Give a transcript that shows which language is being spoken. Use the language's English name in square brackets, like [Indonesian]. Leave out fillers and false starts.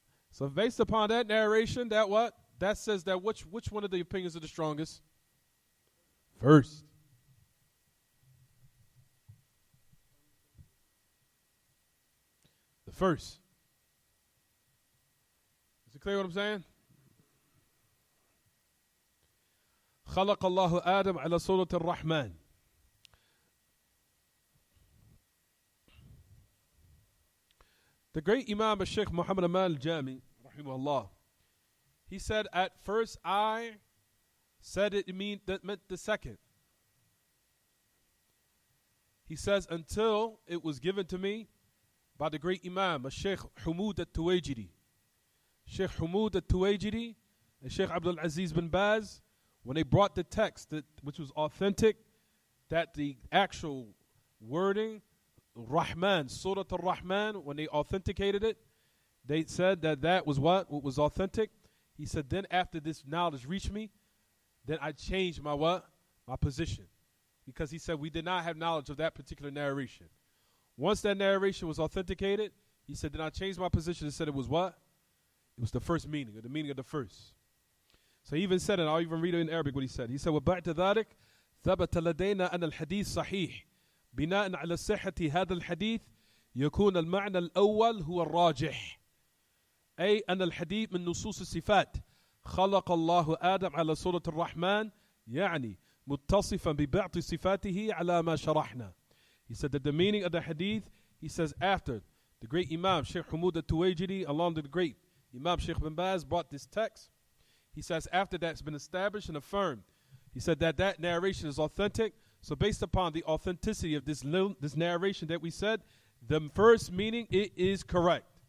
[English] So based upon that narration, that what? That says that which one of the opinions are the strongest? First. The first. Is it clear what I'm saying? [Arabic] خلق الله آدم على صورة الرحمن. [English] The great Imam Sheikh Muhammad Aman al-Jami, rahimahullah, he said, at first I said that meant the second. He says, until it was given to me by the great Imam, Sheikh Humud At-Tawheed. Sheikh Humud At-Tawheed and Sheikh Abdul-Aziz bin Baz, when they brought the text, which was authentic, that the actual wording, Rahman, Surah Al-Rahman, when they authenticated it, they said that was what was authentic. He said, then after this knowledge reached me, then I changed my what? My position. Because he said we did not have knowledge of that particular narration. Once that narration was authenticated, he said, then I changed my position and said it was what? It was the first meaning, or the meaning of the first. So he even said it, I'll even read it in Arabic what he said. [Arabic] He said, وَبَعْدَ ذَلك ثَبَتَ لَدَيْنَا أَنَ الْحَدِيث صَحِيح بناء على صحة هذا الحديث يكون المعنى الأول هو الراجح أي أن الحديث من نصوص الصفات خلق الله آدم على صورة الرحمن يعني متصفا ببعض صفاته على ما شرحنا. [English] He said that the meaning of the hadith, he says after the great Imam Sheikh Humud At-Tawheed along with the great Imam Sheikh bin Baz brought this text, he says after that's been established and affirmed, he said that narration is authentic. So based upon the authenticity of this narration that we said, the first meaning, it is correct.